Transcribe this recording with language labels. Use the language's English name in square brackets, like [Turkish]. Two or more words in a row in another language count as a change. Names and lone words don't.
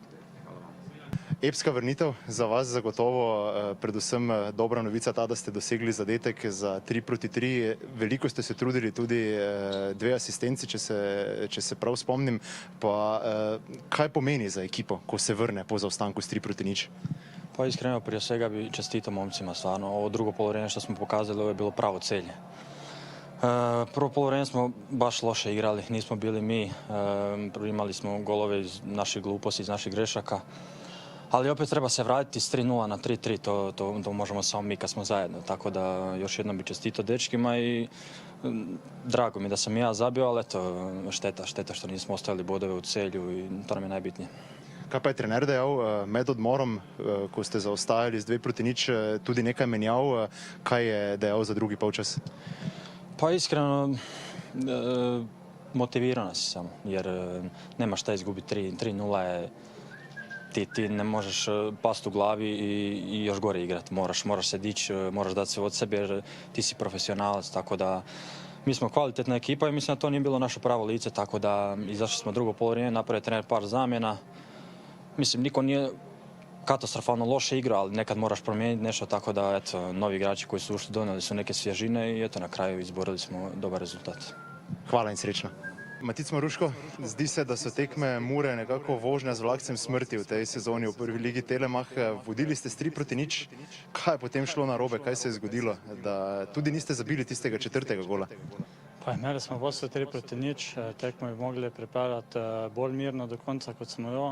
[Slovenian] Epska vrnitev za vas zagotovo, predvsem dobra novica ta, da ste dosegli zadetek za 3:3. Veliko ste se trudili, tudi 2 asistenci, če se prav spomnim. Pa kaj pomeni za ekipo, ko se vrne po zaostanku s 3:0? [Croatian] Pa iskreno prije svega bi čestitao momcima, stvarno. Ovo drugo poluvreme što smo pokazali, ovo je bilo pravo celje. Prvo poluvreme smo baš loše igrali, nismo bili mi, imali smo golove iz naših gluposti, iz naših grešaka. Ali opet treba se vratiti s 3:0 na 3:3, to možemo samo mi kad smo zajedno. Tako da još jednom bi čestitao dečkima i drago mi da sam ja zabio, ali eto, šteta što nismo ostavili bodove u Celju i to nam je najbitnije. [Slovenian] Kaj pa je trener dejal med odmorom, ko ste zaostajali z 2:0, tudi nekaj menjav, kaj je dejal za drugi polčas? [Croatian] Pa iskreno, Motivirana si samo, jer nema šta izgubiti. 3-0 je, ti ne možeš pasti u glavi i još gore igrati. Moraš se dići, moraš dati sve od sebe jer ti si profesionalac, tako da mi smo kvalitetna ekipa i mislim da to nije bilo naše pravo lice, tako da izašli smo drugo poluvreme, napravio trener par zamjena. Mislim, niko nije katastrofalno loše igrao, ali nekad moraš promijeniti nešto, tako da eto, novi igrači koji su ušli donijeli su neke svježine i eto, na kraju izborili smo dobar rezultat. [Slovenian] Hvala in srečno. Matic Maruško, zdi se, da so tekme Mure nekako vožnja z vlakcem smrti v tej sezoni v prvi ligi Telemach. Vodili ste s 3-0. Kaj je potem šlo narobe, kaj se je zgodilo, da tudi niste zabili tistega 4. gola? Pa imeli smo vodstvo 3-0, tekmo bi mogli pripeljati bolj mirno do konca, kot smo jo.